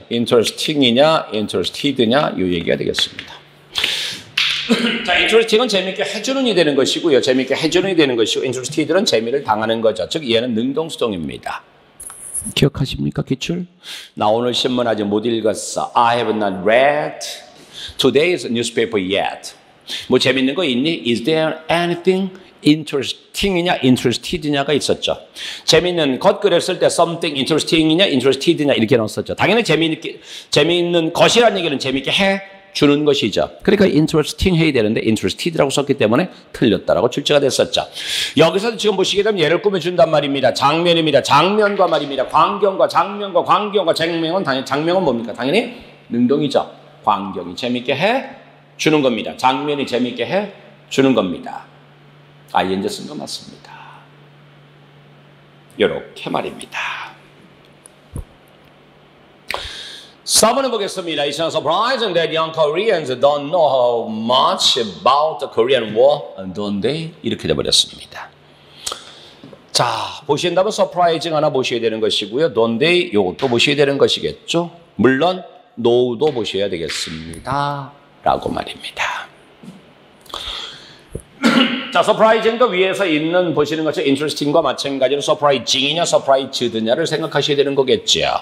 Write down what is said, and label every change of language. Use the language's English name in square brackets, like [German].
[Korean] interesting이냐 interested냐 요 얘기가 되겠습니다. 자, interesting은 재미있게 해주는 이 되는 것이고요. 재미있게 해주는 이 되는 것이고 interested는 재미를 당하는 거죠. 즉 얘는 능동수동입니다. 기억하십니까? 기출? 나 오늘 신문 아직 못 읽었어. [English] I have not read today's newspaper yet. [Korean] 뭐 재밌는 거 있니? [English] Is there anything interesting이냐, interested냐가 [Korean] 있었죠. 재밌는 것 그랬을 때 [English] something interesting [Korean] 이냐, interested냐 이렇게 넣었었죠. 당연히 재미있는 것이라는 얘기는 재밌게 해 주는 것이죠. 그러니까 interesting 해야 되는데 interested라고 썼기 때문에 틀렸다라고 출제가 됐었죠. 여기서 지금 보시게 되면 예를 꾸며준단 말입니다. 장면입니다. 장면과 말입니다. 광경과 장면과 광경과 장면은 당연히 장면은 뭡니까? 당연히 능동이죠. 광경이 재밌게 해 주는 겁니다. 장면이 재밌게 해 주는 겁니다. ing 쓴 거 맞습니다. 이렇게 말입니다. 4번을 보겠습니다. [English] It's not surprising that young Koreans don't know how much about the Korean War, don't they? [Korean] 이렇게 돼버렸습니다. 자, 보신다면 surprising 하나 보셔야 되는 것이고요. [English] don't they? [Korean] 이것도 보셔야 되는 것이겠죠. 물론 know도 보셔야 되겠습니다. 라고 말입니다. 자, surprising도 위에서 있는 보시는 것처럼 interesting과 마찬가지로 surprising이냐 surprised냐를 생각하셔야 되는 거겠죠.